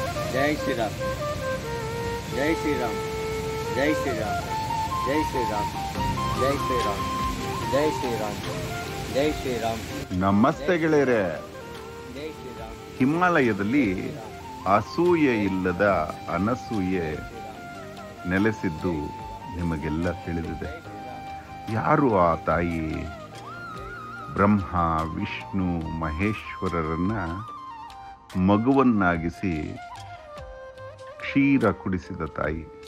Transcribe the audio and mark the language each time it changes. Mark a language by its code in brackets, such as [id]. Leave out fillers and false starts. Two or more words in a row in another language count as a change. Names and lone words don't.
[hi] जय श्री राम, जय श्री राम, जय श्री राम, जय श्री राम, जय श्री राम, जय श्री राम, जय श्री राम. [kn] ನಮಸ್ತೆ ಗೆಳೆಯರೆ. [hi] जय श्री राम. [kn] ಹಿಮಾಲಯದಲ್ಲಿ ಅಸೂಯೆ ಇಲ್ಲದ ಅನಸೂಯೆ ನೆಲೆಸಿದ್ದು ನಿಮಗೆಲ್ಲ ತಿಳಿದಿದೆ. ಯಾರು ಆ ತಾಯಿ? ಬ್ರಹ್ಮ, ವಿಷ್ಣು, ಮಹೇಶ್ವರರನ್ನ ಮಗುವನ್ನಾಗಿಸಿ ಕ್ಷೀರ ಕುಡಿಸಿದ ತಾಯಿ.